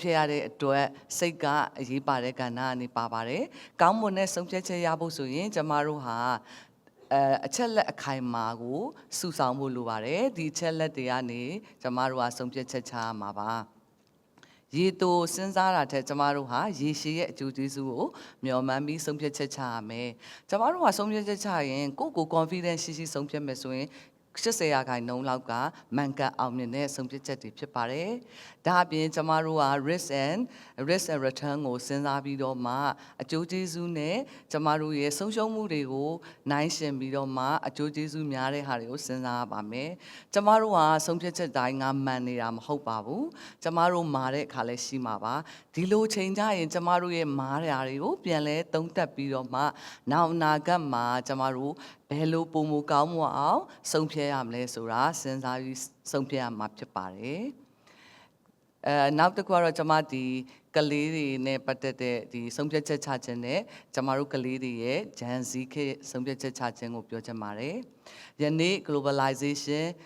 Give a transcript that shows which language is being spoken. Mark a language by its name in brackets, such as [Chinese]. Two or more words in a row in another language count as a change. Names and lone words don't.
[Burmese] တ်ရတဲ့အတွက်စိတ်ကအရေးပါတဲ့ကဏ္ဍကနေပါပါတယ်ကောင်းမွန်တဲ့ဆုံးဖြတ်ချက်ရဖို့ဆိုရင်ကျမတို့ဟာအချက်လက်အခိုင်အမာကိုစုဆောင်ဖို့လိုပါတယ်ဒီအချက်လက်တွေကနေကျမတို့ကဆုံးဖြတ်ချက်ချရမှာပါရေတိုစဉ်းစားတာထက်ကျမတို့ဟာရေရှည်ရဲ့အကျိုးကျေးဇူးကိုမျှော်မှန်းပြီးဆုံးဖြတ်ချက်ချရမယ်ကျမတို့ကဆုံးဖြတ်ချက်ချရင်ကိုယ့်ကို confidence ရှိရှိဆုံးဖြတ်မယ်ဆိုရင် 80%လောက်ကမှန်ကန်အောင်မြင်တဲ့ဆုံးဖြတ်ချက်တွေဖြစ်ပါတယ်။ဒါအပြင်ကျမတို့က [English] risk and return [Burmese] ကိုစဉ်းစားပြီးတော့မှအကျိုးကျေးဇူးနဲ့ကျမတို့ရဲ့ဆုံးရှုံးမှုတွေကို နိုင်ရှင်ပြီးတော့မှအကျိုးကျေးဇူးများတဲ့ဟာတွေကိုစဉ်းစားရပါမယ်။ကျမတို့ကဆုံးဖြတ်ချက်တိုင်းကမှန်နေတာမဟုတ်ပါဘူး။ကျ မတို့မာတဲ့အခါလည်းရှိမှာပါ။ဒီလိုချိန်ကြရင်ကျမတို့ရဲ့မားရာတွေကိုပြန်လဲသုံးသပ်ပြီးတော့မှနောက်အနာဂတ်မှာကျမတို့ဘယ်လိုပုံမူကောင်းမွန်အောင်ဆုံးဖြတ်ရမလဲဆိုတာစဉ်းစားပြီးဆုံးဖြတ်ရမှာဖြစ်ပါတယ်နောက်တစ်ခုကတော့ကျမဒီကလေးတွေနဲ့ပတ်သက်တဲ့ဒီဆုံးဖြတ်ချက်ချခြင်းနဲ့ကျမတို့ကလေးတွေရဲ့ [English] Gen Z [Burmese] ခေတ်ဆုံးဖြတ်ချက်ချခြင်းကိုပြောချင်ပါတယ်ယနေ့ globalization